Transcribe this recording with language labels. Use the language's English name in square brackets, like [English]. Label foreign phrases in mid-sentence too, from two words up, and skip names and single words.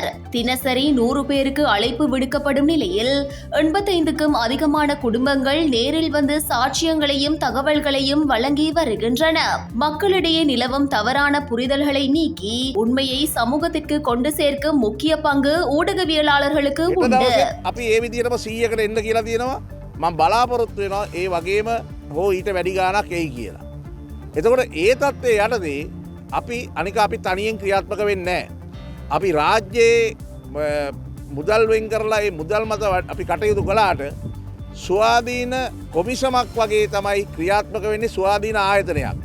[Tamil] தினசரி 100 பேருக்கு அழைப்பு விடுக்கப்படும் நிலையில் 85க்கும் அதிகமான குடும்பங்கள் நேரில் வந்து சாட்சியங்களையும் தகவல்களையும் வழங்கி வருகின்றன. மக்களிடையே நிலவும் தவறான புரிதல்களை நீக்கி உண்மையை சமூகத்திற்கு கொண்டு சேர்க்கும் முக்கிய பங்கு ஊடகவியலாளர்களுக்கு உண்டு. [Sinhala] අපි ඒ විදිහටම 100කට එන්න කියලා තියෙනවා. මම බලාපොරොත්තු වෙනවා ඒ වගේම හෝ ඊට වැඩි ගාණක් එයි කියලා. එතකොට ඒ තත්ත්වයේ යටතේ අපි අනික අපි තනියෙන් ක්‍රියාත්මක වෙන්නේ නැහැ. අපි රාජ්‍යයේ මුදල් වෙන් කරලා ඒ මුදල් මත අපි කටයුතු කළාට ස්වාධීන කොමිසමක් වගේ තමයි ක්‍රියාත්මක වෙන්නේ ස්වාධීන ආයතනයක්.